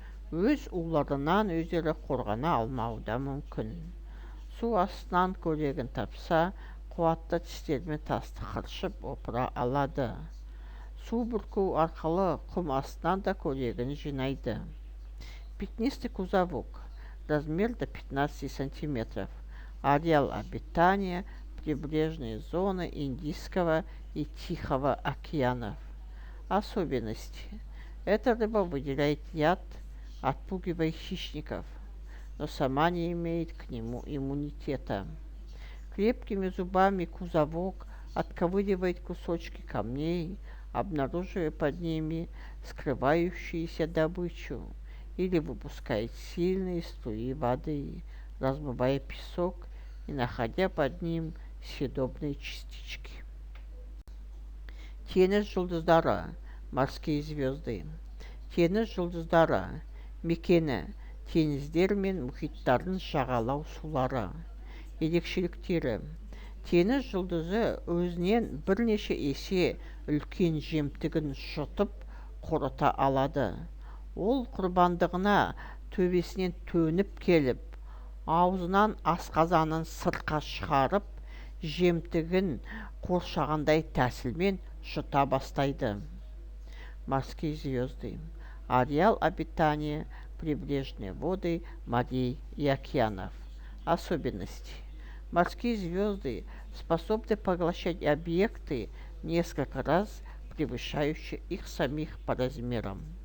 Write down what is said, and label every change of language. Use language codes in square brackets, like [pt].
[kk] Өз уларынан өздері қорғана алмауы да мүмкін. Су астынан көрегін тапса, қуатты тістерімен тасты қыршып опыра алады. су бүрку арқылы құм астынан да көрегін жинайды. [ru] Пятнистый кузовок. Размер до 15 сантиметров. Ареал обитания – прибрежные зоны Индийского и Тихого океанов. Особенности. Эта рыба выделяет яд, отпугивая хищников, но сама не имеет к нему иммунитета. Крепкими зубами кузовок отковыривает кусочки камней, обнаруживая под ними скрывающуюся добычу, или выпускает сильные струи воды, размывая песок и находя под ним съедобные частички. [kk] Теңіз жұлдыздары, [ru] морские звезды. [kk] Теңіз жұлдыздары мекені теңіздер мен мұхиттардың жағалау сулары. Ерекшеліктері. Теңіз жұлдызы өзінен бірнеше есе үлкен жемтігін жұтып қорыта алады. Ол құрбандығына төбесінен төніп келіп, аузынан асқазанын сыртқа шығарып, жемтігін қоршағандай тәсілмен жұта бастайды. [ru] Морские звезды. Ареал обитания – прибрежные воды морей и океанов. Особенности. Морские звезды способны поглощать объекты несколько раз превышающие их самих по размерам.